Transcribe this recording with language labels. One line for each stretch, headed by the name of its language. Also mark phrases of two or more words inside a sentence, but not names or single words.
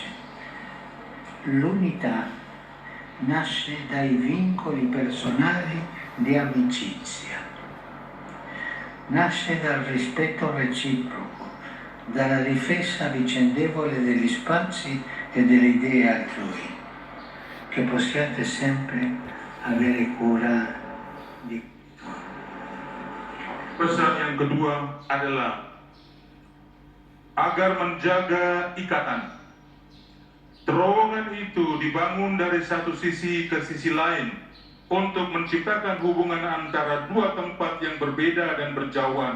Italian: L'unità nasce dai vincoli personali di amicizia, nasce dal rispetto reciproco, dalla difesa vicendevole degli spazi e delle idee altrui, che possiate sempre avere cura di.
Indonesian: Pesan yang kedua adalah agar menjaga ikatan. Terowongan itu dibangun dari satu sisi ke sisi lain untuk menciptakan hubungan antara dua tempat yang berbeda dan berjauhan.